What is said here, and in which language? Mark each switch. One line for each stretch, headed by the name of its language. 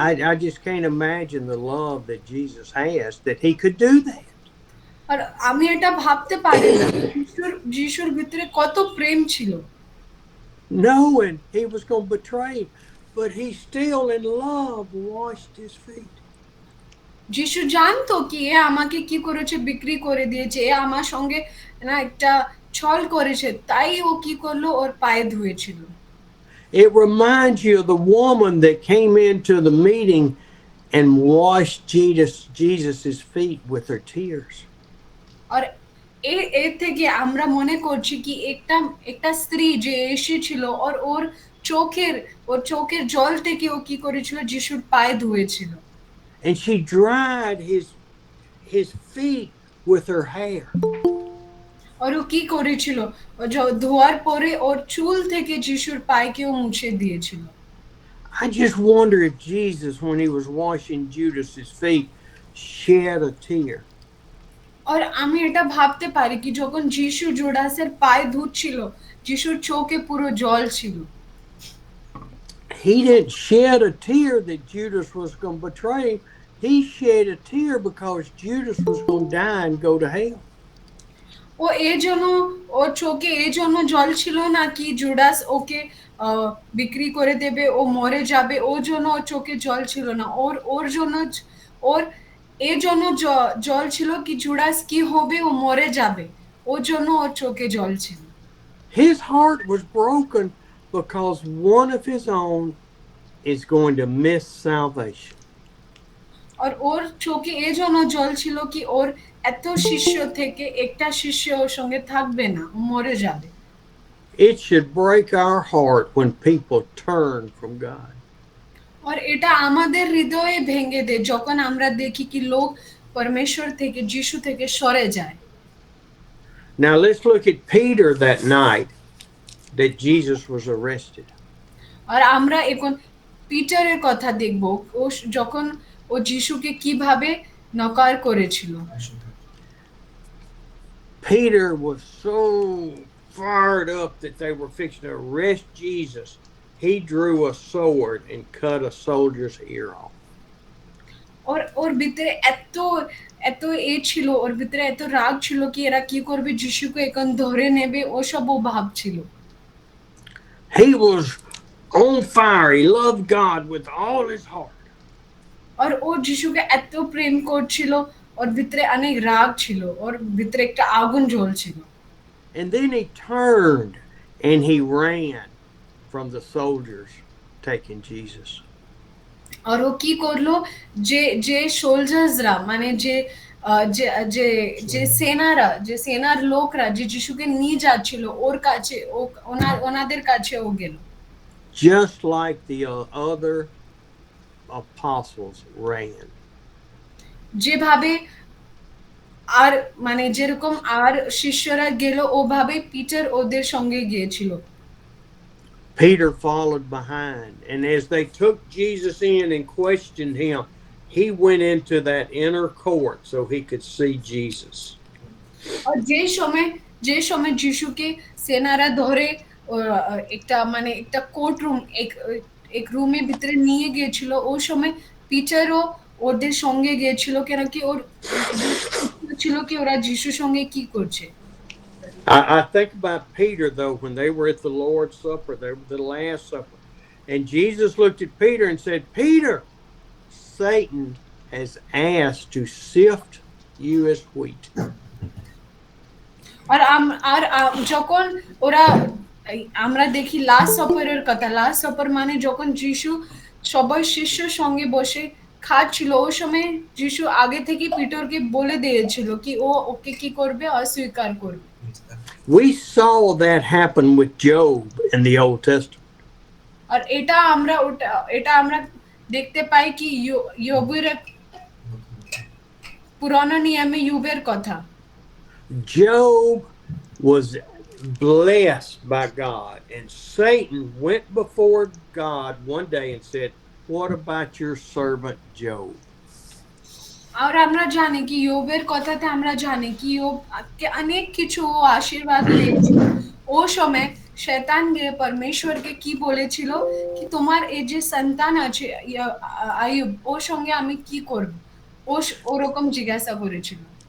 English: I just can't imagine the love that Jesus has that he could do that.
Bangla: আর আমি এটা ভাবতে পারি না যিশুর ভিতরে কত প্রেম ছিল,
English: Knowing he was going to betray him, but he still in love washed his feet.
Bangla: যিশু জানতো কি এ আমাকে কি করেছে, বিক্রি করে দিয়েছে, এ আমার সঙ্গে না একটা ছল করেছে, তাই ও কি করলো ওর পায়ে ধুয়েছিল।
English: It reminds you of the woman that came into the meeting and washed Jesus's feet with her tears.
Bangla: আর এর থেকে আমরা মনে করছি কি একটা স্ত্রী যে এসেছিল আর ওর চোখের জল থেকে ও কি করেছিল, যিশুর পায়ে ধুয়েছিল।
English: And she dried his feet with her hair.
Bangla: আর ও কি করেছিল, ধোয়ার পরে ওর চুল থেকে যিশুর পায়েকেও মুছে দিয়েছিল।
English: I just wonder if Jesus, when he was washing Judas's feet, shed a tear.
Bangla: আর আমি এটা ভাবতে পারি কি যখন যিশু জুডাসের পায়ে ধুচ্ছিল, যিশুর চোখে পুরো জল ছিল।
English: He didn't shed a tear that Judas was going to betray him. He shed a tear because Judas was going to die and go to hell.
Bangla: ও এই জন্য, ওর চোখে এই জন্য জল ছিল না কি জুডাস ওকে আহ, বিক্রি করে দেবে, ও মরে যাবে, ওর জন্য ওর চোখে জল ছিল না। ওর জন্য ওর এই জন্য জল ছিল কি জুডাস কি হবে, ও মরে যাবে, ওর জন্য ওর চোখে জল ছিল।
English: His heart was broken because one of his own is going to miss salvation.
Bangla: আর ওর চোখে এই জন্য জল ছিল কি ওর এত শিষ্য থেকে একটা শিষ্য ওর সঙ্গে থাকবে না, ও মরে যাবে।
English: It should break our heart when people turn from God.
Bangla: আর এটা আমাদের হৃদয়ে ভেঙে দেয় যখন আমরা দেখি কি লোক পরমেশ্বর থেকে, যিশু থেকে সরে যায়।
English: Now let's look at Peter that night that Jesus was arrested.
Bangla: আর আমরা এখন পিটারের কথা দেখব, ও যখন ও যিশুকে কিভাবে নকার করেছিল।
English: Peter was so fired up that they were fixing to arrest Jesus. He drew a sword and cut a soldier's ear off.
Bangla: ওর ওর ভিতরে এত এত ছিল, ওর ভিতরে এত রাগ ছিল কি এরা কি করবে, যিশুকে এখন ধরে নেবে, ও সব ও ভাবছিল।
English: He was on fire. He loved God with all his heart.
Bangla: আর ও যিশুকে এত প্রেম করছিল, ওর ভিতরে অনেক রাগ ছিল, ওর ভিতরে একটা আগুন জ্বলছিল।
English: And then he turned and he ran from the soldiers taking Jesus.
Bangla: আর ও কি করলো, যে যে সোলজার্সরা মানে যে যে যে যে সেনারা, যে সেনার লোকরা যে যিশুকে নিয়ে যাচ্ছিল ওর কাছে, ওনাদের কাছে ও গেল।
English: Just like the other apostles ran.
Bangla: যেভাবে আর মানে যেরকম আর শিষ্যরা গেল, ওভাবে পিটার ওদের সঙ্গে গিয়েছিল।
English: Peter followed behind, and as they took Jesus in and questioned him, he went into that inner court so he could see Jesus.
Bangla: আর যে সময় যিশুকে সেনারা ধরে একটা মানে একটা কোর্ট রুম, এক রুমের ভিতরে নিয়ে গিয়েছিল, ওই সময় পিটারও ওদের সঙ্গে গিয়েছিল, কেন কি ওর ছিল কি ওরা যিশুর সঙ্গে কি করছে।
English: I think about Peter, though, when they were at the Lord's Supper, they were the Last Supper, and Jesus looked at Peter and said, Peter, Satan has asked to sift you as wheat.
Bangla: আর যখন ওরা আমরা দেখি last সাপারের কথা, last supper মানে যখন যিশু সবাই শিষ্যর সঙ্গে বসে খাচ্ছিল, ওই সময় যিশু আগে থেকে পিটারকে বলে দিয়েছিল কি ও ওকে কি করবে, অস্বীকার করবে।
English: We saw that happen with Job in the Old Testament.
Bangla: আর এটা আমরা দেখতে পাই কি ইয়োবের পুরানো নিয়মে ইয়োবের কথা।
English: Job was blessed by God, and Satan went before God one day and said, what about your servant Job?
Bangla: আর আমরা জানি কি ইয়োবের কথাতে আমরা জানি কি ইয়োবকে অনেক কিছু আশীর্বাদ দিয়েছিল। ও সময় শয়তান গিয়ে পরমেশ্বরকে কি বলেছিল কি তোমার এই যে সন্তান আছে আয়ুব, ওর সঙ্গে আমি কি করব, ওরকম জিজ্ঞাসা করেছিল।